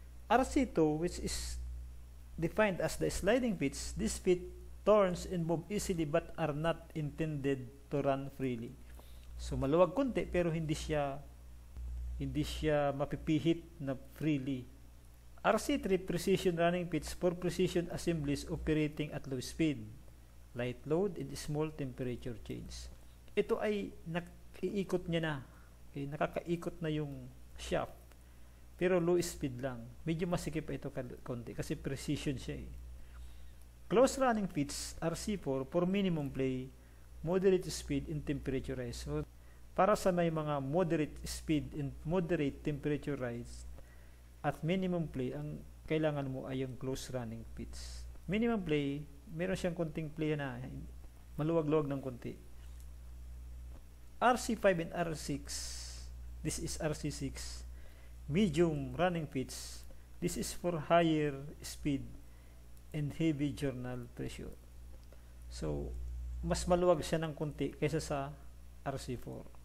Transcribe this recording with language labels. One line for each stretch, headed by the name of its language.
English: RC2, which is defined as the sliding fits, this fit turns and move easily but are not intended to run freely.
Filipino: So maluwag konti pero hindi siya mapipihit na freely.
English: RC3 precision running fits for precision assemblies operating at low speed, light load, and small temperature change.
Filipino: Ito ay nakaiikot niya na. Okay, nakakaikot na yung shaft. Pero low speed lang. Medyo masikip pa ito konti kasi precision siya .
English: Close running fits RC4 for minimum play, moderate speed, and temperature rise.
Filipino: So, para sa may mga moderate speed and moderate temperature rise, at minimum play, ang kailangan mo ay yung close running fits. Minimum play, meron siyang konting play na maluwag-luwag ng konti.
English: RC5 and R6, this is RC6. Medium running pitch, this is for higher speed and heavy journal pressure.
Filipino: So, mas maluwag siya ng konti kaysa sa RC4.